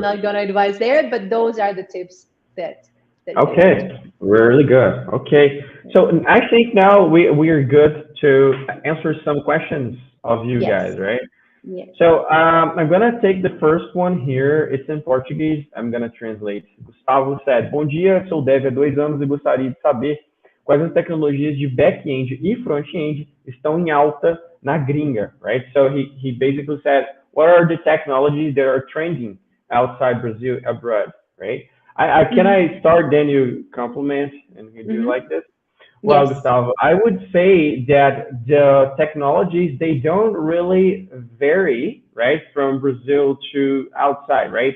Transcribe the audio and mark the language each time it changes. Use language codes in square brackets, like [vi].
[en] not gonna advise there, but those are the tips that you can use. Okay, really good. Okay, so I think now we are good to answer some questions of you Yes. guys, right? Yes. So I'm gonna take the first one here. It's in Portuguese. I'm gonna translate. Gustavo said, [pt] bom dia, sou dev há 2 anos e gostaria de saber quais as tecnologias de back-end e front-end estão em alta na gringa, [en] right? So he basically said, what are the technologies that are trending outside Brazil, abroad, right? Can I start, then you compliment and you do like this? Well, Yes. Gustavo, I would say that the technologies, they don't really vary, right, from Brazil to outside, right?